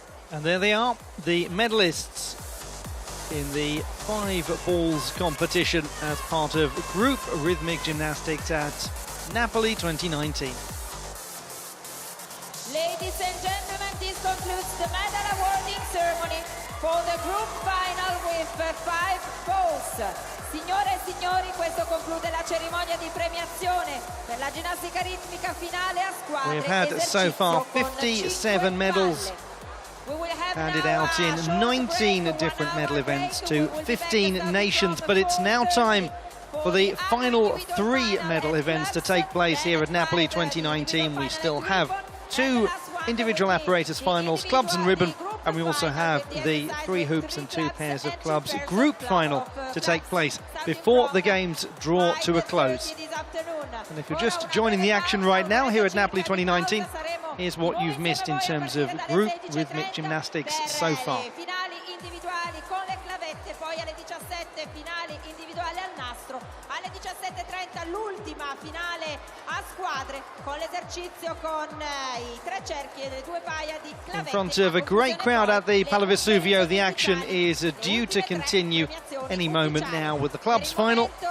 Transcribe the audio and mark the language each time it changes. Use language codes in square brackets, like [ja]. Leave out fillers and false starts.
[en] And there they are, the medalists in the 5 balls competition as part of group rhythmic gymnastics at Napoli 2019. Ladies and gentlemen, this concludes the medal awarding ceremony for the group final with 5 balls. [it] Signore e signori, questo conclude la cerimonia di premiazione per la ginnastica ritmica finale a squadre. [en] We've had so far 57 medals handed out in 19 different medal events to 15 nations, but it's now time for the final 3 medal events to take place here at Napoli 2019. We still have 2 individual apparatus finals, clubs and ribbon, and we also have the 3 hoops and 2 pairs of clubs group final to take place before the games draw to a close. And if you're just joining the action right now here at Napoli 2019, here's what you've missed in terms of group rhythmic gymnastics so far. [it] Finali individuali con le clavette, poi alle 17 finali individuali al nastro, alle 17:30 l'ultima finale a squadre con l'esercizio con I 3 cerchi e le 2 paia di clavette. [en] In front of a great crowd at the Pala Vesuvio, the action is due to continue any moment now with the clubs final.